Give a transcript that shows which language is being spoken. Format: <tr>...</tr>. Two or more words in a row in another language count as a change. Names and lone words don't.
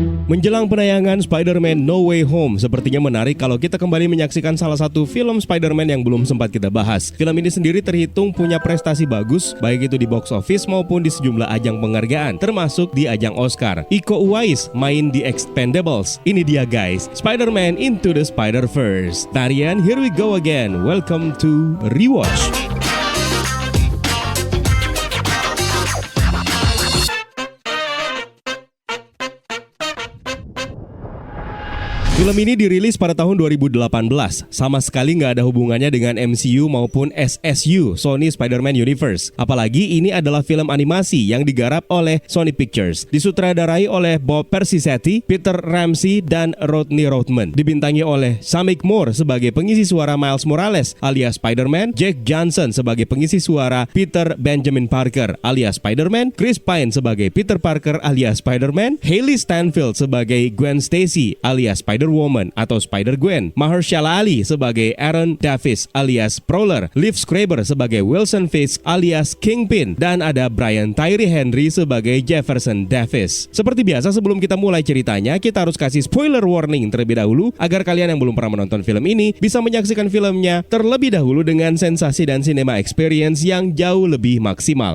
<id>Menjelang penayangan Spider-Man No Way Home, sepertinya menarik kalau kita kembali menyaksikan salah satu film Spider-Man yang belum sempat kita bahas. Film ini sendiri terhitung punya prestasi bagus, baik itu di</id> <en>box office</en> <id>maupun di sejumlah ajang penghargaan, termasuk di ajang Oscar. Iko Uwais main di Expendables. Ini dia guys, Spider-Man Into the Spider-Verse.</id> <en>Tarian, here we go again. Welcome to Rewatch.</en> <id>Film ini dirilis pada tahun 2018, sama sekali nggak ada hubungannya dengan MCU maupun SSU, Sony Spider-Man Universe. Apalagi ini adalah film animasi yang digarap oleh Sony Pictures, disutradarai oleh Bob Persichetti, Peter Ramsey, dan Rodney Rothman. Dibintangi oleh Shameik Moore sebagai pengisi suara Miles Morales alias Spider-Man, Jack Johnson sebagai pengisi suara Peter Benjamin Parker alias Spider-Man, Chris Pine sebagai Peter Parker alias Spider-Man, Hailey Steinfeld sebagai Gwen Stacy alias Spider-Woman atau Spider-Gwen, Mahershala Ali sebagai Aaron Davis alias Prowler, Liv Schreiber sebagai Wilson Fisk alias Kingpin, dan ada Brian Tyree Henry sebagai Jefferson Davis. Seperti biasa, sebelum kita mulai ceritanya, kita harus kasih</id> <en>spoiler warning</en> <id>terlebih dahulu agar kalian yang belum pernah menonton film ini bisa menyaksikan filmnya terlebih dahulu dengan sensasi dan</id> <en>cinema experience</en> <id>yang jauh lebih maksimal.</id>